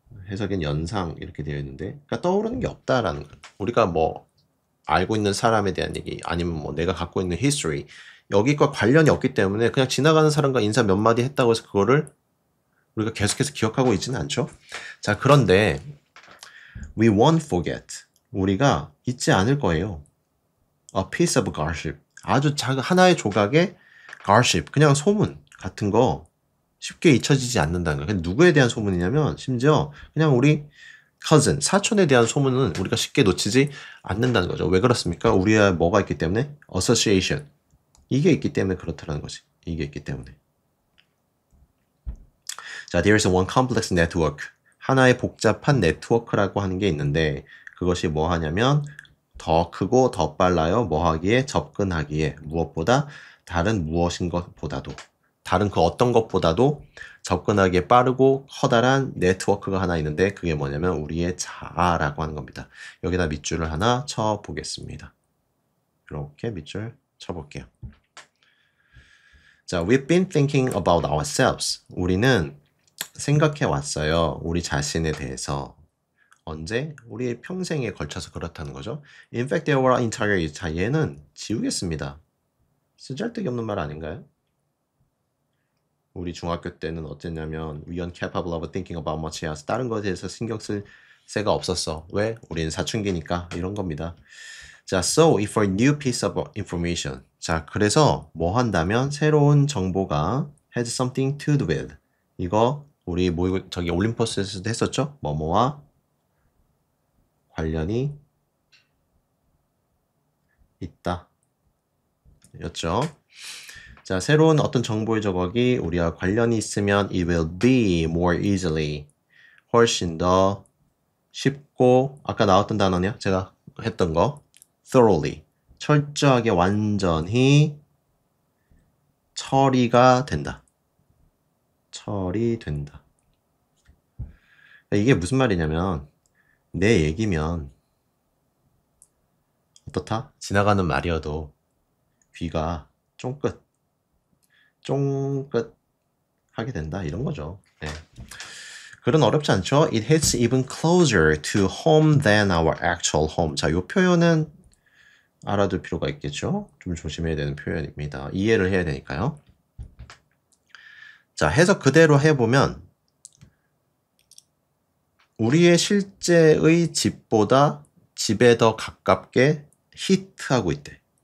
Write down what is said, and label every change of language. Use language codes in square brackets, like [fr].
[ko] 해석엔 연상 이렇게 되어 있는데, 그러니까 떠오르는 게 없다라는 거예요. 우리가 알고 있는 사람에 대한 얘기, 아니면 내가 갖고 있는 history, 여기과 관련이 없기 때문에 그냥 지나가는 사람과 인사 몇 마디 했다고 해서 그거를 우리가 계속해서 기억하고 있지는 않죠. 자, 그런데 [en] we won't forget. [ko] 우리가 잊지 않을 거예요. [en] A piece of gossip. [ko] 아주 작은 하나의 조각의 gossip. 그냥 소문 같은 거 쉽게 잊혀지지 않는다는 거예요. 누구에 대한 소문이냐면 심지어 그냥 우리 cousin, 사촌에 대한 소문은 우리가 쉽게 놓치지 않는다는 거죠. 왜 그렇습니까? 우리가 뭐가 있기 때문에? [en] association. [ko] 이게 있기 때문에 그렇다는 거지. 이게 있기 때문에. 자, [en] there is one complex network. [ko] 하나의 복잡한 네트워크라고 하는 게 있는데 그것이 뭐 하냐면 더 크고 더 빨라요. 뭐 하기에? 접근하기에. 무엇보다? 다른 무엇인 것보다도. 다른 그 어떤 것보다도 접근하기에 빠르고 커다란 네트워크가 하나 있는데 그게 뭐냐면 우리의 자아라고 하는 겁니다. 여기다 밑줄을 하나 쳐보겠습니다. 이렇게 밑줄 쳐볼게요. 자, [en] we've been thinking about ourselves. [ko] 우리는 생각해 왔어요. 우리 자신에 대해서. 언제? 우리의 평생에 걸쳐서 그렇다는 거죠. [en] In fact, there were entire. [ko] 자, 얘는 지우겠습니다. 쓰잘데기 없는 말 아닌가요? 우리 중학교 때는 어땠냐면 [en] we aren't capable of thinking about much else. [ko] 다른 것에 대해서 신경 쓸 새가 없었어. 왜? 우리는 사춘기니까. 이런 겁니다. 자, [en] so if a new piece of information. [ko] 자, 그래서 뭐 한다면 새로운 정보가 [en] has something to do with. [ko] 이거 우리 저기 올림퍼스에서도 했었죠? 뭐뭐와 관련이 있다. 였죠? 자, 새로운 어떤 정보의 조각이 우리와 관련이 있으면 [en] it will be more easily. [ko] 훨씬 더 쉽고, 아까 나왔던 단어냐? 제가 했던 거. thoroughly. 철저하게 완전히 처리가 된다. 처리된다. 이게 무슨 말이냐면 내 얘기면 어떻다? 지나가는 말이어도 귀가 쫑긋 하게 된다 이런 거죠. 네. 글은 어렵지 않죠? [en] It hits even closer to home than our actual home. [ko] 자, 이 표현은 알아둘 필요가 있겠죠? 좀 조심해야 되는 표현입니다. 이해를 해야 되니까요. 자, 해석 그대로 해보면 우리의 실제의 집보다 집에 더 가깝게 히트하고 있대.